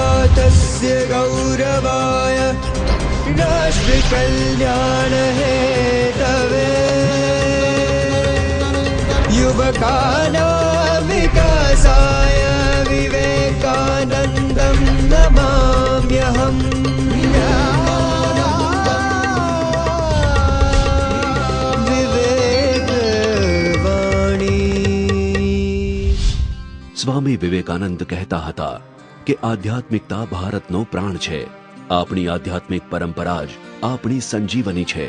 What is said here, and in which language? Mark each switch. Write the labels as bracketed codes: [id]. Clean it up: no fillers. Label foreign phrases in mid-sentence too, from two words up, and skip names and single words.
[sa] भारतस्य गौरवाय राष्ट्रकल्याण हेतवे युवकानां विकासाय विवेकानन्दं नमाम्यहम्। [gu] સ્વામી વિવેકાનંદ કહેતા હતા કે આધ્યાત્મિકતા ભારતનો પ્રાણ છે. આપણી આધ્યાત્મિક પરંપરા જ આપણી સંજીવની છે.